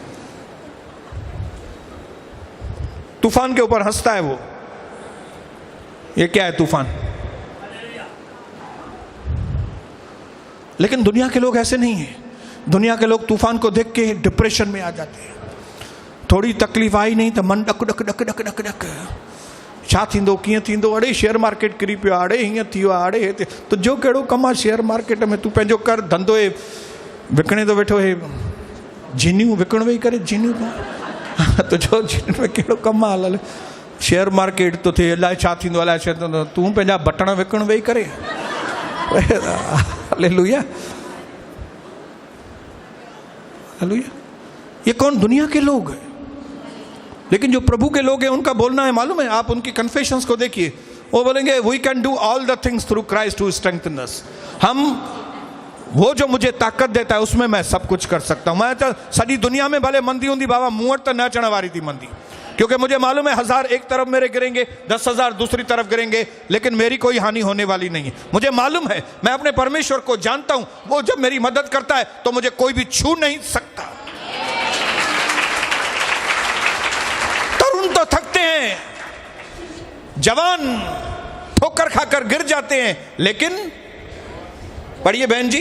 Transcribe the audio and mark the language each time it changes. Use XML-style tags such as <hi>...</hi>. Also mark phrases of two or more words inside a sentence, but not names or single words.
<hi>तूफान के ऊपर हंसता है वो, ये क्या है तूफान। लेकिन दुनिया के लोग ऐसे नहीं हैं। दुनिया के लोग तूफान को देख के डिप्रेशन में आ जाते हैं। थोड़ी तकलीफ आई नहीं तो मन डक डक डक डक डक डक,</hi> <sd>छा थींदो, कीअं थींदो, अड़े</sd> <en>share market</en> <sd>किरी पियो, अड़े हीअं थी वियो, अड़े हे तो जो कहिड़ो कमु आहे</sd> <en>share market</en> <sd>में, तूं पंहिंजो कर धंधो, हे विकिणे थो वेठो, हे जीनियूं विकिण वेही करे जीनियूं तो जो जीन में कहिड़ो कमु आहे, हल शेयर मार्केट तो थिए, अलाए छा थींदो, अलाए छा थींदो, तूं पंहिंजा बटण विकिण वेही करे।</sd> <hi>हालेलुया, हालेलुया। ये कौन? दुनिया के लोग हैं। लेकिन जो प्रभु के लोग हैं उनका बोलना है मालूम है? आप उनकी कन्फेशंस को देखिए, वो बोलेंगे</hi> <en>we can do all the things through Christ who strengthen us.</en> <hi>हम, वो जो मुझे ताकत देता है उसमें मैं सब कुछ कर सकता हूं। मैं तो</hi> <sd>सॼी दुनिया में भले मंदी हूंदी बाबा, मूं वटि त न अचण वारी थी मंदी,</sd> <hi>क्योंकि मुझे मालूम है 1000 एक तरफ मेरे गिरेंगे, 10,000 दूसरी तरफ गिरेंगे, लेकिन मेरी कोई हानि होने वाली नहीं है। मुझे मालूम है, मैं अपने परमेश्वर को जानता हूं, वो जब मेरी मदद करता है तो मुझे कोई भी छू नहीं सकता। तरुण तो थकते हैं, जवान ठोकर खाकर गिर जाते हैं, लेकिन पढ़िए बहन जी,</hi>